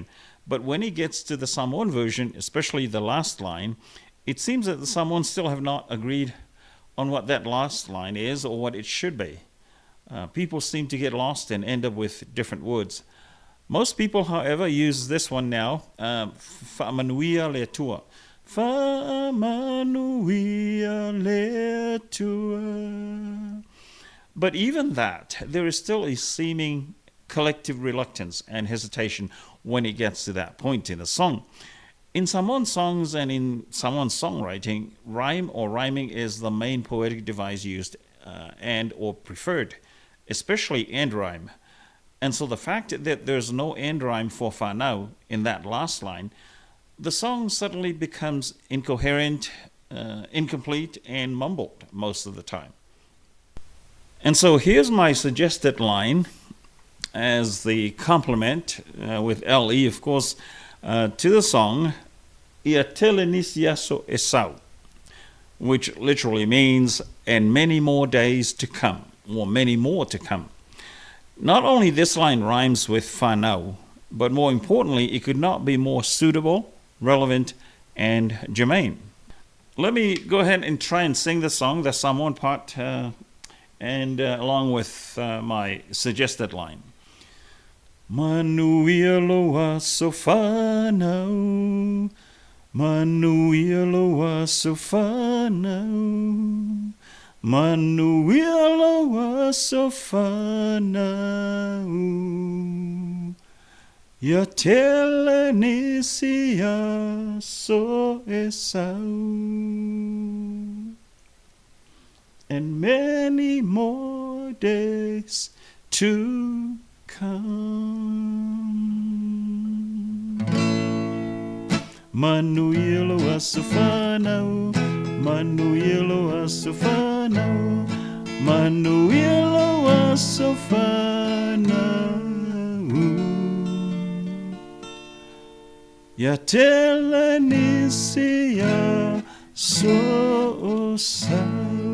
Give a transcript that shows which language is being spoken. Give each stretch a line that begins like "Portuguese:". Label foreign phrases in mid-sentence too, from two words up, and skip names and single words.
English: But when he gets to the Samoan version, especially the last line, it seems that the Samoans still have not agreed on what that last line is or what it should be. People seem to get lost and end up with different words. Most people, however, use this one now,
Samoan: Manuia le tua. Manuia le tua.
English: But even that, there is still a seeming collective reluctance and hesitation when it gets to that point in the song. In Samoan songs and in Samoan songwriting, rhyme or rhyming is the main poetic device used and or preferred, especially end rhyme. And so the fact that there's no end rhyme for Fanau in that last line, the song suddenly becomes incoherent, incomplete, and mumbled most of the time. And so here's my suggested line as the complement, with LE, of course, to the song,
Samoan: Ia telenis yaso esau,
English: which literally means, and many more days to come, or many more to come. Not only this line rhymes with Fanau, but more importantly, it could not be more suitable, relevant, and germane. Let me go ahead and try and sing the song, the Samoan part, and along with my suggested line.
Samoan: Manuia lo aso fanau, Manuia lo aso fanau, Manuia lo aso fanau, Ia telenisi aso esau,
English: and many more days to come.
Samoan: Manuia lo aso fanau, Manuia lo aso fanau, Manuia lo aso fanau, Ia telenisi aso esau.